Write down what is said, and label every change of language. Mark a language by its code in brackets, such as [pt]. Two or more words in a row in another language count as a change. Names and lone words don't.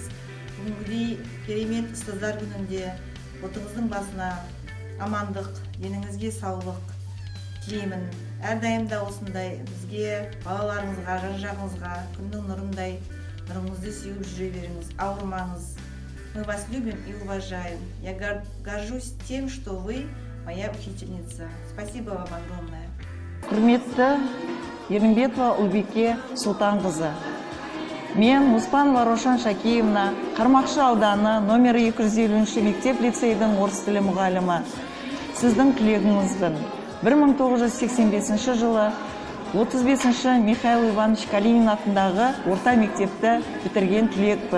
[kk] Бүгінгідей керемет ұстаздар күнінде отыңыздың басына амандық, деніңізге саулық тілеймін. Әрдайымда осындай бізге, балаларыңызға, жан-жағыңызға күннің нұрындай нұрыңызды сеуіп жүре беріңіз, ауырмаңыз. [ru] Мы вас любим и уважаем. Я горжусь тем, что вы моя учительница. Спасибо вам огромное. [kk] Құрметті Ерімбетова Ұлбике Сұлтанқызы. Мен Оспанова Рошан Шакиевна, Қармақшы ауданы номер 250 мектеп-лицейдің орыс тілі мұғалімі. Сіздің түлегіңізбін. 1985 жылы 35-ші Михаил Иванович Калинин атындағы орта мектепті бітірген түлекпін.